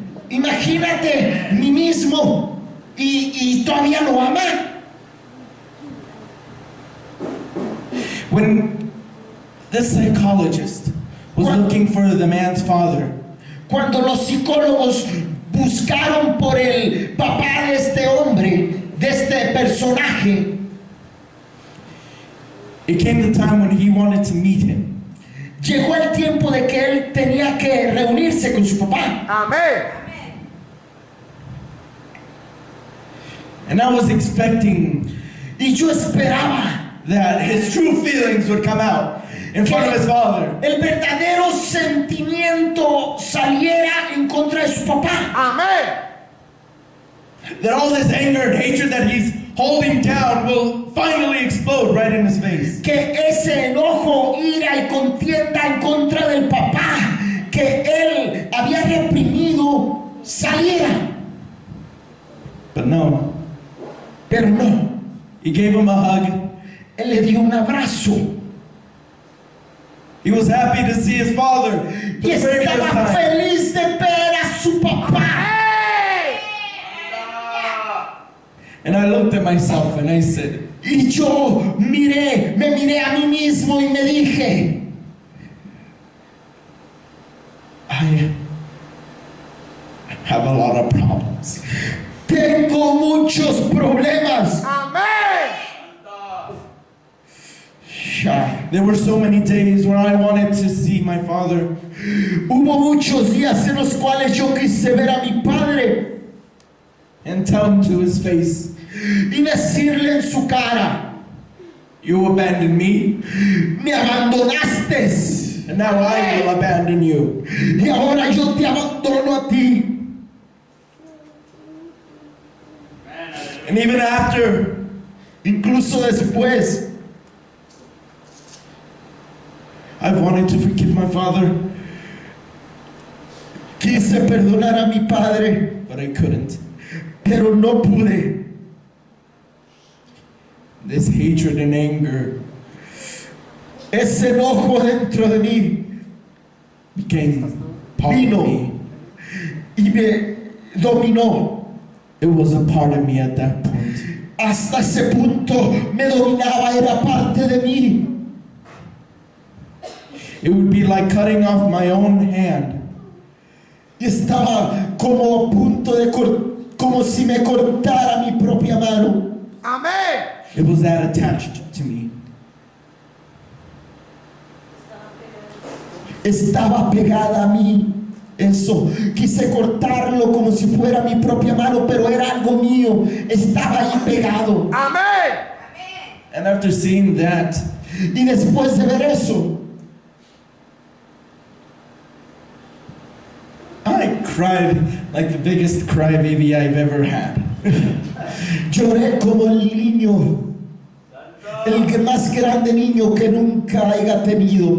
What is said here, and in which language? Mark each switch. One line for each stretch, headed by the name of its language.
Spanish: Imagínate, mí mismo, y todavía lo ama.
English: When this psychologist was looking for the man's father,
Spanish: Cuando los psicólogos buscaron por el papá de este hombre, de este personaje,
English: it came the time when he wanted to meet him.
Spanish: llegó el tiempo de que él tenía que reunirse con su papá. Amén.
English: And I was expecting
Spanish: Y yo esperaba
English: that his true feelings would come out in front of his father.
Spanish: el verdadero sentimiento saliera en contra de su papá. Amén.
English: That all this anger and hatred that he's holding down will finally explode right in his face.
Spanish: Que ese enojo, ira y contienda en contra del papá que él había reprimido saliera.
English: But no,
Spanish: Pero no,
English: he gave him a hug.
Spanish: él le dio un abrazo
English: He was happy to see his father for
Spanish: y
English: the very first
Spanish: estaba
English: time.
Spanish: feliz de ver a su papá.
English: And I looked at myself and I said,
Spanish: Y yo me miré a mí mismo y me dije,
English: I have a lot of problems.
Spanish: tengo muchos problemas. Amén. Ya.
English: There were so many days where I wanted to see my father,
Spanish: Hubo muchos días en los cuales yo quise ver a mi padre
English: and tell him to his face,
Spanish: y decirle en su cara,
English: you abandoned me,
Spanish: me abandonaste
English: and now I will abandon you.
Spanish: y ahora yo te abandono a ti.
English: And even after,
Spanish: Incluso después,
English: I've wanted to forgive my father,
Spanish: quise perdonar a mi padre,
English: but I couldn't.
Spanish: pero no pude.
English: This hatred and anger
Spanish: Ese enojo dentro de mí
English: became part of
Spanish: Vino.
English: me.
Spanish: y me dominó.
English: It was a part of me at that point.
Spanish: Hasta ese punto me dominaba, era parte de mí.
English: It would be like cutting off my own hand.
Spanish: Y estaba como a punto de como si me cortara mi propia mano. Amén.
English: It was that attached to me.
Spanish: Estaba pegada a mí. Eso, quise cortarlo como si fuera mi propia mano, pero era algo mío. Estaba ahí pegado. Amén.
English: And after seeing that,
Spanish: Y después de ver eso,
English: I cried like the biggest crybaby I've ever had.
Spanish: lloré como el niño, el más grande niño que nunca haya tenido.